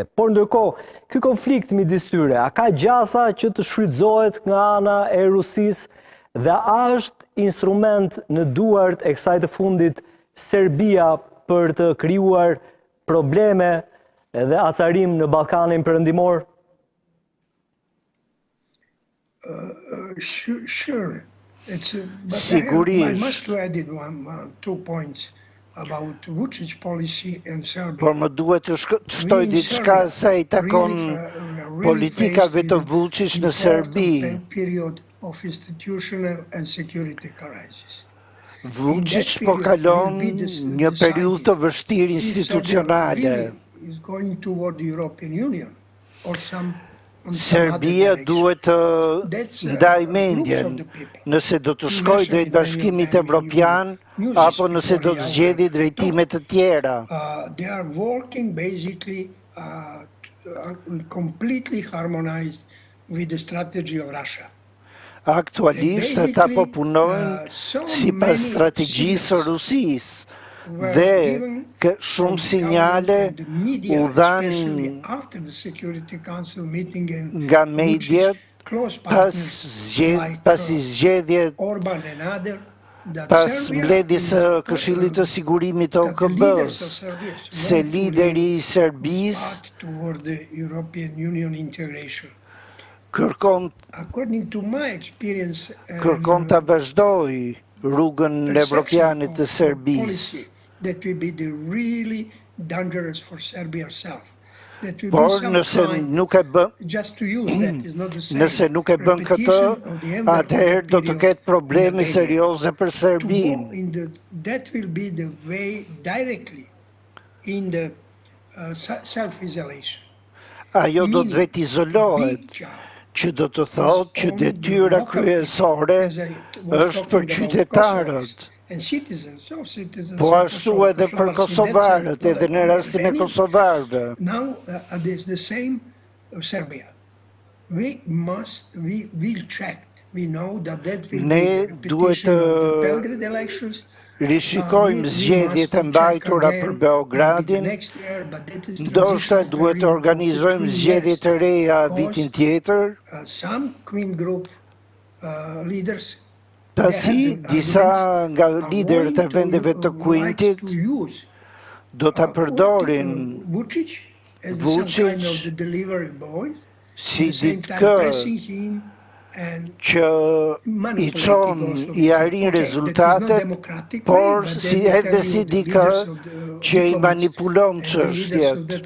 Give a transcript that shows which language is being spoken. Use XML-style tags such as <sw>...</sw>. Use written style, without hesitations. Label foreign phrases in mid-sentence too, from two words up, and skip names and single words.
<sq>Por ndërkohë, ky konflikt midis tyre, a ka gjasa që të shfrytëzohet nga ana e Rusisë dhe a është instrument në duart e kësaj të fundit Serbia për të krijuar probleme dhe acarim në Ballkanin Perëndimor?</sq> <en>Sure.</en> <sq>Sigurisht.</sq> <en>I must add two points about Vučić policy and Serbia.</en> <sq>Por më duhet të shtoj diçka sa i takon politikave të Vučić në Serbi.</sq> <en>Period of institutional and security crisis.</en> <sq>Vučić po kalon një periudhë të vështirë institucionale. Serbia duhet të ndaj mendjen nëse do të shkojë drejt Bashkimit Evropian apo nëse do të zgjedhë drejtime të tjera.</sq> <en>They are working basically completely harmonized with the strategy of Russia.</en> <sq>Aktualisht ata po punojnë sipas strategjisë së Rusisë dhe shumë sinjale u dhanë nga mediat pas zgjedhjet pas mbledhjes së Këshillit të Sigurimit të OKB-s, se lideri i Serbisë kërkon ta vazhdoj rrugën evropiane të Serbisë.</sq> <en>That will be the really dangerous for Serbia herself.</en> <sq>Por nëse nuk e bën, nëse nuk e bën këtë, atëherë do të ketë probleme serioze për Serbinë.</sq> <en>That will be the way directly in the self-isolation.</en> <sq>Ajo do të vetë izolohet, që do të thotë që detyra kryesore është për qytetarët</sq> <en>and citizens of citizens.</en> <sq>Po ashtu edhe për kosovarët, edhe në rastin e kosovarëve.</sq> <en>Now it's the same of Serbia. We will check. We know that will be the repetition of the Belgrade elections.</en> <sq>Rishikojmë zgjedhjet e mbajtura për Beogradin, ndoshta duhet të organizojmë zgjedhje të reja vitin tjetër, pasi disa nga liderët e vendeve të Kuintit do ta përdorin Vuçiç si ditkë që i çon i arrin rezultatet, por edhe si dikë që i manipulon çështjet.</sq>